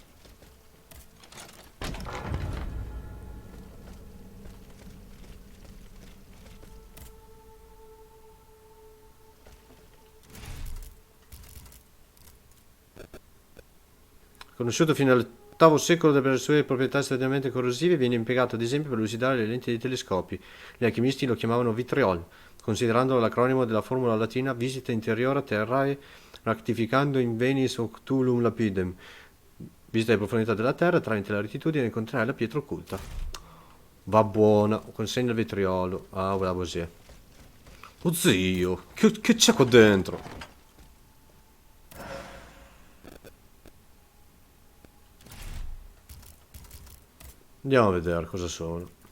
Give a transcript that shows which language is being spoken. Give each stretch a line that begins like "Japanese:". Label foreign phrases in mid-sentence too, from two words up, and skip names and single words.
Italian: Conosciuto fino all'VIII secolo per le sue proprietà estremamente corrosive, viene impiegato ad esempio per lucidare le lenti dei telescopi. Gli alchimisti lo chiamavano vitriol, considerandolo l'acronimo della formula latina
Latin: visita interiore terrae rectificando in venis octulum lapidem.
Italian: Visita le profondità della terra tramite la rettitudine incontrerai la pietra occulta. Va buona, consegna il vetriolo. Ah, voilà così. Oh zio, che c'è qua dentro? Andiamo a vedere cosa sono.